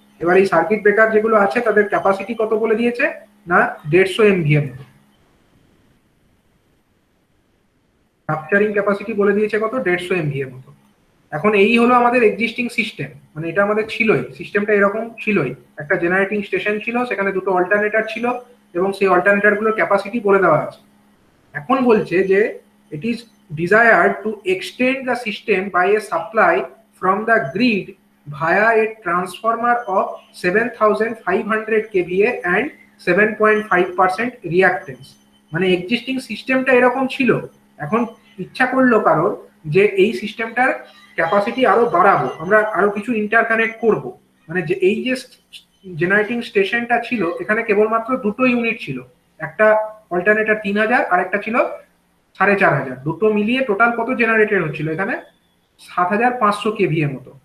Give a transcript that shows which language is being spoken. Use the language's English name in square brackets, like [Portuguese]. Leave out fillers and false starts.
[Bangla] এবার এই circuit breaker যেগুলো আছে তাদের ক্যাপাসিটি কত বলে দিয়েছে না 150 এমভিএ মতো, রাপচারিং ক্যাপাসিটি বলে দিয়েছে কত 150 এমভিএ মতো। এখন এই হলো আমাদের এক্সিস্টিং সিস্টেম, মানে এটা আমাদের ছিলই, সিস্টেমটা এরকম ছিলই, একটা জেনারেটিং স্টেশন ছিল, সেখানে দুটো অল্টারনেটর ছিল এবং সেই অল্টারনেটর গুলোর ক্যাপাসিটি বলে দেওয়া আছে। এখন বলছে যে [English] it is desired to extend the system by a supply from the grid via a transformer of 7500 kVA and 7.5% reactance। [Bangla] মানে এক্সিস্টিং সিস্টেমটা এরকম ছিল, এখন ইচ্ছা করলো কারোর যে এই সিস্টেমটার ক্যাপাসিটি আরো বাড়াবো, আমরা আরো কিছু ইন্টারকানেক্ট করব। মানে যে এই যে জেনারেটিং স্টেশনটা ছিল এখানে কেবলমাত্র দুটো ইউনিট ছিল, একটা অল্টারনেটর 3000 আর একটা ছিল 4500, দুটো মিলিয়ে টোটাল কত জেনারেটেড হচ্ছিল এখানে 7500 কেভিএ মতো।